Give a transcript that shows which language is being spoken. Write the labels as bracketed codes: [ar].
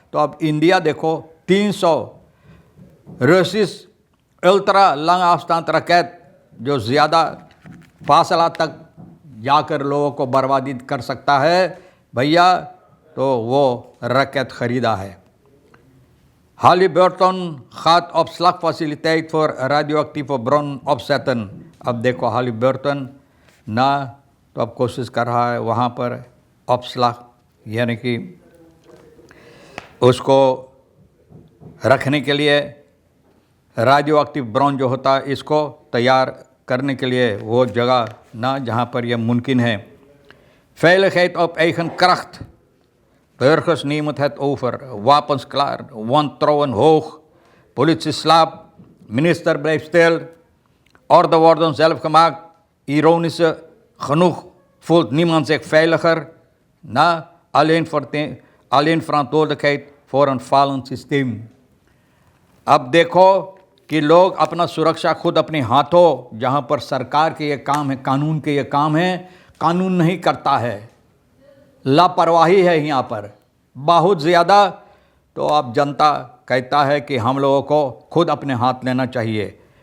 [hi] तो अब इंडिया देखो 300 रसिस अल्ट्रा लंग afstand रकेट जो ज़्यादा फासला तक जाकर लोगों को बर्बादी कर सकता है भैया, तो वो रकेट ख़रीदा है। [nl] Halliburton gaat opslagfaciliteit voor radioactieve bron opzetten। [hi] अब देखो Halliburton ना, तो अब कोशिश कर रहा है वहाँ पर opslag यानी कि उसको रखने के लिए रेडियो एक्टिव ब्रॉन जो होता है इसको तैयार करने के लिए वो जगह ना जहाँ पर यह मुमकिन है। [nl] Veiligheid op eigen kracht, burgers nemen het over, wapens klaar, wantrouwen hoog, politie slaapt, minister blijft stil, orde worden zelf gemaakt. Ironisch genoeg voelt niemand zich veiliger na alleen verantwoordelijkheid voor een falend systeem। [hi] अब देखो कि लोग अपना सुरक्षा खुद अपने हाथों, जहाँ पर सरकार के ये काम है, कानून के ये काम है, कानून नहीं करता है, लापरवाही है यहाँ पर बहुत ज़्यादा। तो अब जनता कहता है कि हम लोगों को खुद अपने हाथ लेना चाहिए।